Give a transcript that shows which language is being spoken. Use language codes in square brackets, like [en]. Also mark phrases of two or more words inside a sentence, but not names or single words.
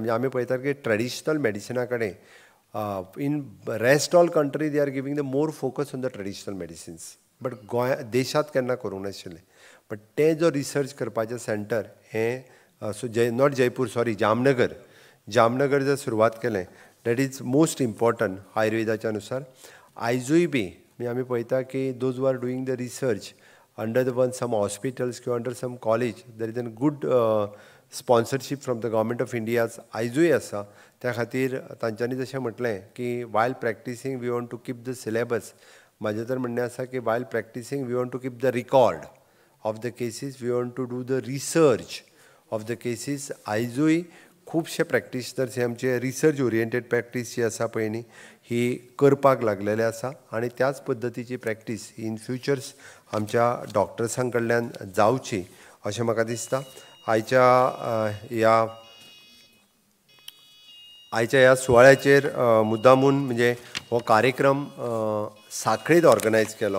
[kok] म्हणजे आमी पळयतात की ट्रेडिशनल मेडिसिना कडेन [en] in rest all country they are giving the more focus on the traditional medicines. [kok] बट देशांत केन्ना करूंक नाशिल्लें. बट ते जो रिसर्च करपाचें सेंटर हें नॉट जयपूर, सॉरी, जामनगर जर सुरवात केलें, [en] that is most important [kok] आयुर्वेदाच्या अनुसार. आयजूय बी म्हणजे आमी पळयता की [en] those are doing the research under the one some hospitals किंवा under some college, there is a good sponsorship from the Government of India [kok] आयजूय आसा. त्या खातीर तांच्यांनी जशें म्हटलें की [en] while practising we want to keep the syllabus. [kok] म्हाजें तर म्हणणें आसा की [en] while practising we want to keep the record of the cases, we want to do the research of the cases. [kok] आयजूय खुबशे प्रॅक्टिशनर्स हे आमचे [en] research oriented practice [kok] जी आसा पळय न्ही ही करपाक लागलेले आसा. आनी त्याच पद्दतीची प्रॅक्टीस [en] in futures [kok] आमच्या डॉक्टर्सां कडल्यान जावची अशें म्हाका दिसता. आयच्या ह्या सुवाळ्याचेर मुद्दामून म्हणजे हो कार्यक्रम साखळेंत ऑर्गनायज केलो.